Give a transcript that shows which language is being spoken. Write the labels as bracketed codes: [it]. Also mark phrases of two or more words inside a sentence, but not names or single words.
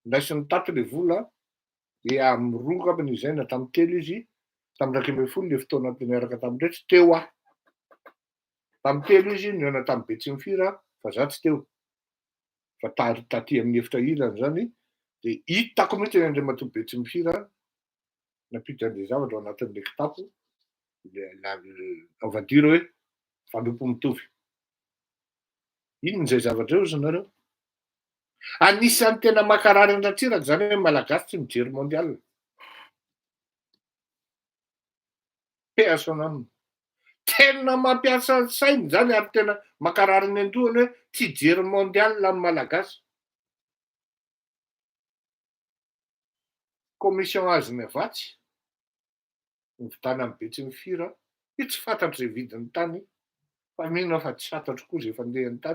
[mg] Ndraisiny tato le vola dia am'roa ngamba nizaina tamin'ny telo izy, tamin'ny 2010 le fotoana niaraka tamin-dresy teo aho. Tamin'ny telo izy nihaona tamin'ny Betsimisira fa za tsy teo. Fa taty amin'ny efitra ilany zany de hitako mihitsy ny Andriamatoa Betsimisira nampita an'le zavatra ao anatin'le kitapo [fr] on va dire [mg] hoe fanopo mitovy. Inona zay zavatra eo ozy nareo? Anisan'ny tena mankarary an-Ratsiraka zany hoe malagasy tsy mijery mondial. [fr] Paix à son âme. [mg] Tena mampiasa sainy zany ary tena mankarary ny andohany hoe tsy hijery mondial ny malagasy. Commission Azony Avatsy nividana amin'ny Betsimisira, io tsy fantatro zay vidin'ny tany, fa mino aho fa tsy fantatro koa zay fandehan'ny tany.